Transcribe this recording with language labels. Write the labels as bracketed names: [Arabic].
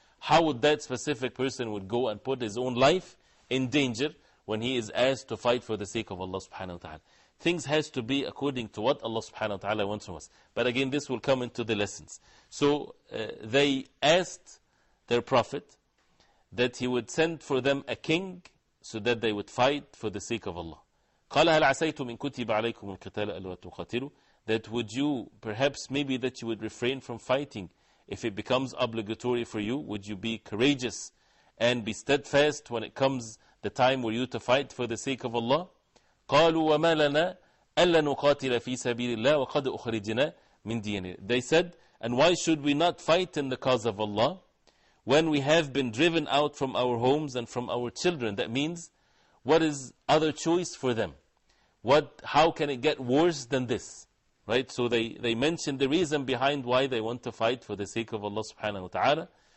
[English] How would that specific person would go and put his own life in danger when he is asked to fight for the sake of Allah subhanahu wa ta'ala? Things has to be according to what Allah subhanahu wa ta'ala wants from us. But again, this will come into the lessons. So they asked their Prophet that he would send for them a king so that they would fight for the sake of Allah. [Arabic] قال هل عسيتم إن كتب عليكم القتال ألا تقاتلوا. [English] That would you, perhaps maybe that you would refrain from fighting if it becomes obligatory for you? Would you be courageous and be steadfast when it comes the time for you to fight for the sake of Allah? [Arabic] قالوا وما لنا ألا نقاتل في سبيل الله وقد أخرجنا من ديننا. [English] They said, and why should we not fight in the cause of Allah when we have been driven out from our homes and from our children? That means, what is other choice for them? How can it get worse than this? Right? So they mentioned the reason behind why they want to fight for the sake of Allah subhanahu wa ta'ala.